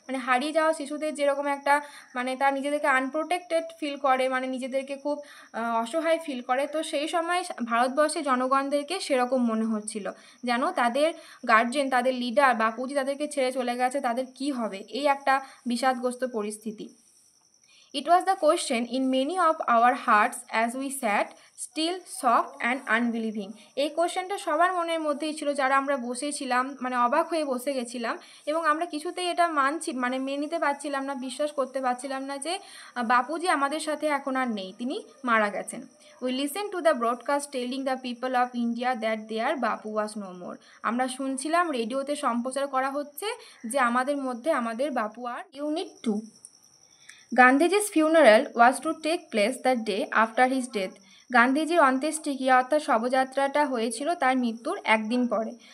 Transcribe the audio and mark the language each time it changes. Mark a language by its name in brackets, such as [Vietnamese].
[Bangla] হারিয়ে যাওয়া শিশুদের যেরকম একটা তারা নিজেদেরকে আনপ্রোটেক্টেড ফিল করে, নিজেদেরকে খুব অসহায় ফিল করে, তো সেই সময় ভারতবর্ষের জনগণদেরকে সেরকম মনে হচ্ছিল, যেন তাদের গার্জেন, তাদের লিডার বাপুজি তাদেরকে ছেড়ে চলে গেছে, তাদের কি হবে, এই একটা বিষাদগ্রস্ত পরিস্থিতি। [English] It was the question in many of our hearts as we sat, still, soft and unbelieving. [Bangla] এই কোশ্চেনটা সবার মনের মধ্যেই ছিল, যারা আমরা বসেছিলাম, অবাক হয়ে বসে গেছিলাম, এবং আমরা কিছুতেই এটা মেনে নিতে পারছিলাম না, বিশ্বাস করতে পারছিলাম না যে বাপুজি আমাদের সাথে এখন আর নেই, তিনি মারা গেছেন। [English] We listened to the broadcast telling the people of India that their Bapu was no more. [Bangla] আমরা শুনছিলাম, রেডিওতে সম্প্রচার করা হচ্ছে যে আমাদের মধ্যে আমাদের বাপু আর ইউনিট 2। গান্ধীজির [English] funeral was to take place the day after his death, [Bangla] গান্ধীজির অন্ত্যেষ্টিক্রিয়া অর্থাৎ শবযাত্রাটা হয়েছিল তার মৃত্যুর একদিন পরে।